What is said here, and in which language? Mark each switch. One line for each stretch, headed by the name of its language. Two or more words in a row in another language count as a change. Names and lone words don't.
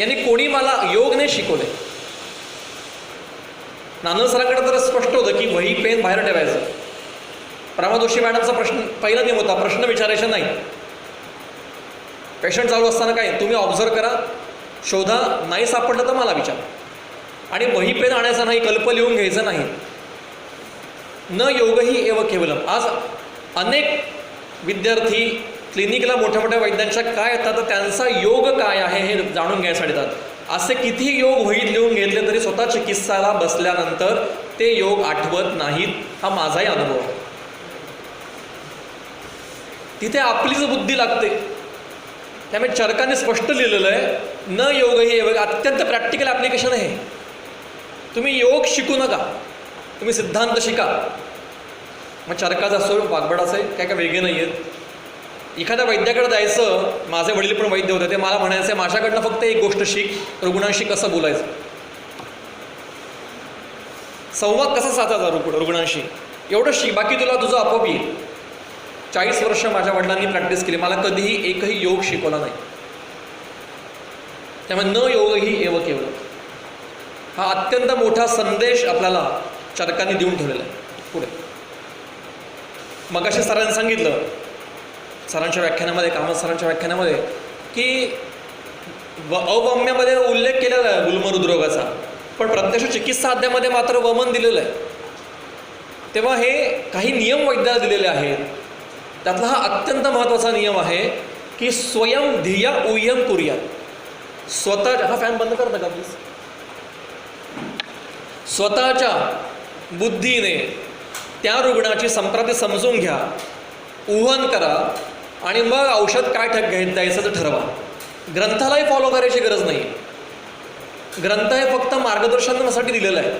Marathi: यांनी कोणी मला योग नाही शिकवले. नानद सरांकडे तर स्पष्ट होतं की वही पेन बाहेर ठेवायचं. प्रमा जोशी मॅडमचा पहिला नियम होता, प्रश्न विचारायचा नाही. पेशंट चालू असताना काय, तुम्ही ऑब्झर्व करा, शोधा, नाही सापडलं तर मला विचार. आणि वही पेन आणायचा नाही, कल्प लिहून घ्यायचं नाही.
Sanskrit: न योगही एव केवलम.
Marathi: आज अनेक विद्यार्थी क्लिनिकला मोठ्या मोठ्या वैद्यांच्या काय येतात तर त्यांचा योग काय आहे हे जाणून घ्यायसाठी येतात. असे किती योग वहीत लिहून घेतले तरी स्वतः चिकित्साला बसल्यानंतर ते योग आठवत नाहीत. हा माझाही अनुभव आहे. तिथे आपलीच बुद्धी लागते. त्यामुळे चरकाने स्पष्ट लिहिलेलं आहे,
Sanskrit: न योगही एव,
Marathi: अत्यंत
English: practical application
Marathi: आहे. तुम्ही योग शिकू नका, तुम्ही सिद्धांत शिका. मग चरकाचं असो वाघबडाचं आहे, काय काय वेगळे नाही आहेत. एखाद्या वैद्याकडे जायचं, माझे वडील पण वैद्य होते, ते मला म्हणायचं माझ्याकडनं फक्त एक गोष्ट शिक, रुग्णांशी कसं बोलायचं, संवाद कसा साधायचा रुग्णांशी, एवढं शिक, बाकी तुला तुझं आपोआप येईल. 40 वर्ष माझ्या वडिलांनी प्रॅक्टिस केली, मला कधीही एकही योग शिकवला नाही. त्यामुळे
Sanskrit: न योगही एव केवळ,
Marathi: हा अत्यंत मोठा संदेश आपल्याला चरकांनी देऊन ठेवलेला आहे. पुढे मगाशी सरांनी सांगितलं, सरांच्या व्याख्यानामध्ये, कामत सरांच्या व्याख्यानामध्ये, की अवम्यामध्ये उल्लेख केलेला आहे गुलमहृदरोगाचा, पण प्रत्यक्ष चिकित्सा अध्यायामध्ये मात्र वमन दिलेलं आहे. तेव्हा हे काही नियम वैद्याला दिलेले आहेत. त्यातला हा अत्यंत महत्त्वाचा नियम आहे की
Sanskrit: स्वयं धिया उयम कुर्यात.
Marathi: स्वतः, हा फॅन बंद करता का प्लीज, स्वतःच्या बुद्धीने त्या रुग्णाची संप्रती समजून घ्या, उहन करा आणि मग औषध काय द्यायचं तर ठरवा. ग्रंथालाही फॉलो करायची गरज नाही. ग्रंथ हे फक्त मार्गदर्शनासाठी दिलेलं आहे.